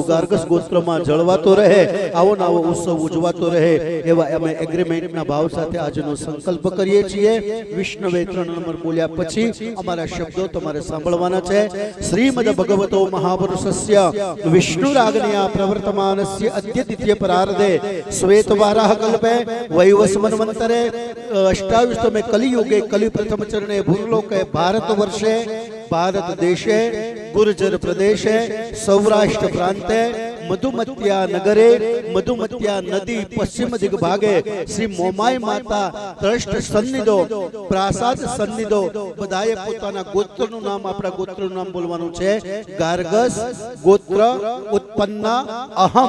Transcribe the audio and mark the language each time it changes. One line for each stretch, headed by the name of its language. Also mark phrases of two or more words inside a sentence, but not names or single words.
Gujarati: ગાર્ગસ ગોત્રમાં જળવાતો રહે આવો નવો ઉત્સવ ઉજવાતો રહે એવા અમે એગ્રીમેન્ટના ભાવ સાથે આજનો સંકલ્પ કરીએ છીએ
Sanskrit: વિષ્ણવે
Gujarati: 3 નંબર બોલ્યા પછી અમારા શબ્દો તમારે સાંભળવાના છે
Sanskrit: શ્રીમદ ભગવતો મહાપુરુષસ્ય વિષ્ણુ રાગણ્યા પ્રવર્તમાનસ્ય અદ્ય દ્વિતીય પરાર્ધે શ્વેત વારાહ કલ્પે वैवस्वन्वन्तरे अष्टाविंशतमे कलियुगे कलि प्रथम चरणे भूलोके भारत वर्षे भारत देशे गुर्जर प्रदेशे सौराष्ट्र प्रांते મધુમત્યા નગરે મધુમત્યા નદી પશ્ચિમ દિગ્ભાગે શ્રી મોમાઈ માતા ત્રષ્ટ સન્નિધો પ્રાસાદ સન્નિધો
Gujarati: બધાએ પોતાના ગોત્રનું નામ આપણા ગોત્રનું નામ બોલવાનું છે.
Sanskrit: ગાર્ગસ ગોત્ર ઉત્પન્ના અહમ.